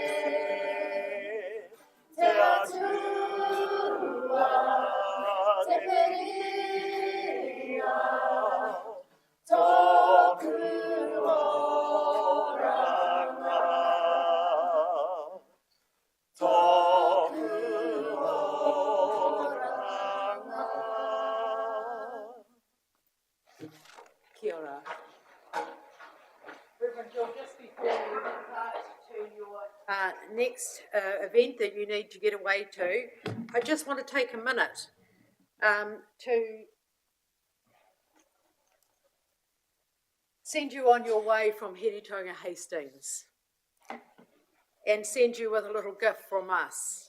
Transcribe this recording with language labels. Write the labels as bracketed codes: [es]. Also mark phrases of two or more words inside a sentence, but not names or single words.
[mi] Te atua, te peria, tōku oranga. Tōku oranga. Kia ora. [en] Reverend Jill, just before we depart to your next event that you need to get away to, I just want to take a minute to send you on your way from Heretaunga Hastings and send you with a little gift from us.